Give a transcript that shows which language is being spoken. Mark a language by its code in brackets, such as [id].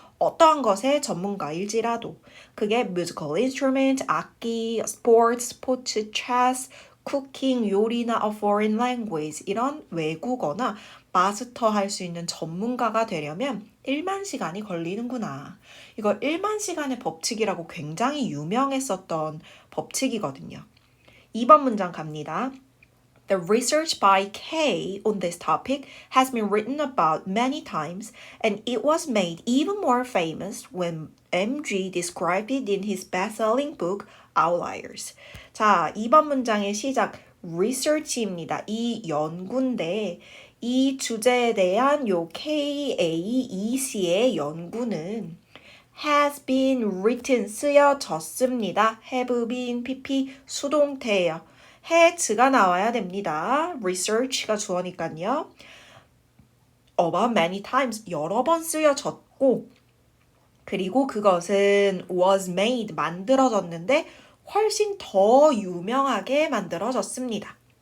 [ko] 어떠한 것의 전문가일지라도. 그게 [en] musical instrument, [ko] 악기, sports, 스포츠, chess, cooking, 요리나 [en] a foreign language [ko] 이런 외국어나 마스터할 수 있는 전문가가 되려면 1만 시간이 걸리는구나. 이거 1만 시간의 법칙이라고 굉장히 유명했었던 법칙이거든요. 2번 문장 갑니다. [en] The research by Kay on this topic has been written about many times, and it was made even more famous when MG described it in his best-selling book Outliers. [ko] 자, 2번 문장의 시작 research입니다. 이 연구인데 이 주제에 대한 요 KAEC의 연구는 [en] has been written [ko] 쓰여졌습니다. have been PP 수동태예요. has가 나와야 됩니다. research가 주어니까요. [en] about many times [ko] 여러 번 쓰여졌고 그리고 그것은 [en] was made [ko] 만들어졌는데 훨씬 더 유명하게 만들어졌습니다.